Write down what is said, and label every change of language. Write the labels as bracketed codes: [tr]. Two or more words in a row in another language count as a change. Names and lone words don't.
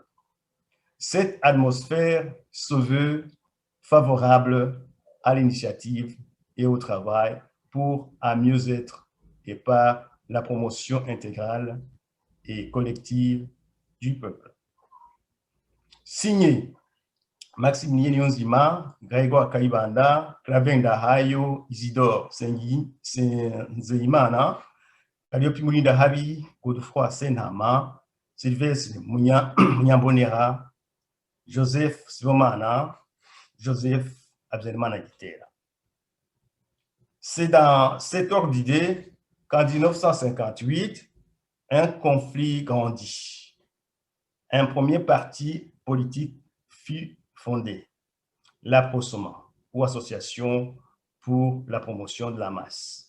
[fr] Cette atmosphère se veut favorable à l'initiative et au travail pour un mieux-être et par la promotion intégrale et collective du peuple. Signé Maximilien Nyonzima, Grégoire Kayibanda, Clavin Dahayo, Isidore Nzeyimana, Calliope Moulinda Habi, Godefroy Senhama, Sylvestre Munyambonera, Joseph Sibomana, Joseph Abdelmana Gitera. C'est dans cet ordre d'idée qu'en 1958, un conflit grandit. Un premier parti politique fut fondé, la PROSOMA, ou Association pour la promotion de la masse.